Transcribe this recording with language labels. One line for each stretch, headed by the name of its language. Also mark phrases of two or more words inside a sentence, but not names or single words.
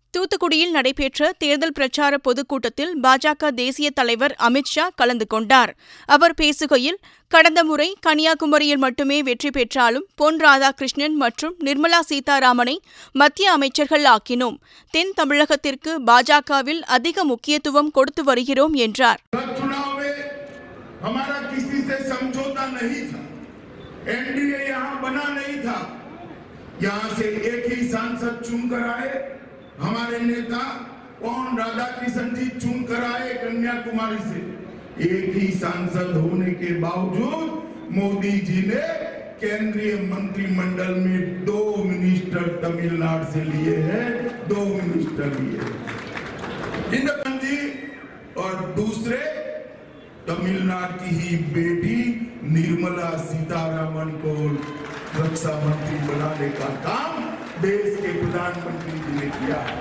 Tamil: தூத்துக்குடியில் நடைபெற்ற தேர்தல் பிரச்சார பொதுக்கூட்டத்தில் பாஜக தேசிய தலைவர் அமித் ஷா கலந்து கொண்டார். அவர் பேசுகையில், கடந்த முறை கன்னியாகுமரியில் மட்டுமே வெற்றி பெற்றாலும் பொன் ராதாகிருஷ்ணன் மற்றும் நிர்மலா சீதாராமனை மத்திய அமைச்சர்கள் ஆக்கினோம். தென் தமிழகத்திற்கு பாஜகவில் அதிக முக்கியத்துவம் கொடுத்து வருகிறோம் என்றார்.
Hindi: हमारे नेता पौन राधाकृष्ण जी चुन कर आए कन्याकुमारी से। एक ही सांसद होने के बावजूद मोदी जी ने केंद्रीय मंत्रिमंडल में 2 मिनिस्टर तमिलनाडु से लिए हैं, 2 मिनिस्टर लिए इंदिरा जी और दूसरे तमिलनाडु की ही बेटी निर्मला सीतारामन को रक्षा मंत्री बनाने का काम देश के प्रधानमंत्री जी ने किया।